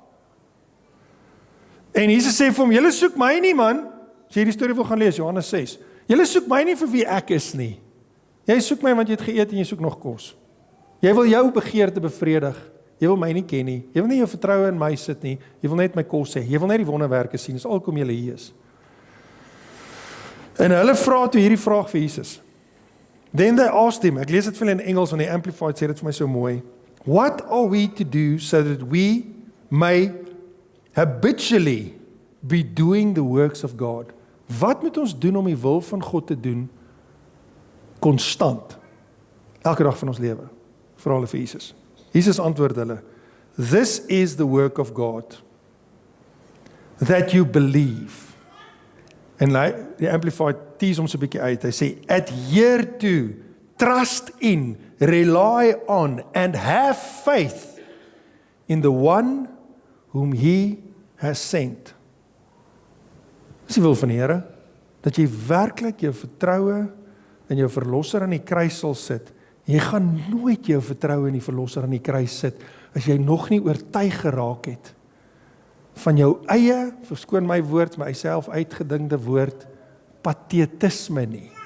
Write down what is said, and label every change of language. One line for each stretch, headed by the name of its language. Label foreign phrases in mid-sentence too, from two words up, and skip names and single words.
Afrikaans: En Jesus sê vir hom, julle soek my nie man, as jy die storie wil gaan lees, Johannes 6, julle soek my nie vir wie ek is nie. Jy soek my want jy het geëet en jy soek nog kos. Jy wil jou begeerte bevredig, jy wil my nie ken nie, jy wil nie jou vertroue in my sit nie, jy wil net my kos hê, jy wil net die wonderwerke sien, dis alkom julle hier is. En hulle vra toe hierdie vraag vir Jesus.
English: Then they asked him,
Afrikaans: ek lees dit vir hulle in Engels, want die Amplified sê dit vir my so mooi,
English: what are we to do so that we may habitually be doing the works of God?
Afrikaans: Wat moet ons doen om die wil van God te doen, konstant, elke dag van ons lewe? Vra hulle vir Jesus. Jesus antwoord hulle,
English: this is the work of God, that you believe.
Afrikaans: En die Amplified tease ons 'n bietjie uit, hy sê,
English: adhere to, trust in, rely on, and have faith in the one whom he has sent.
Afrikaans: Dis die wil van die Here, dat jy werklik jou vertroue in jou verlosser aan die kruis sal sit. Jy gaan nooit jou vertroue in die verlosser aan die kruis sit, as jy nog nie oortuig geraak het van jou eie, verskoon my woord, my self uitgedingde woord, patetisme nie.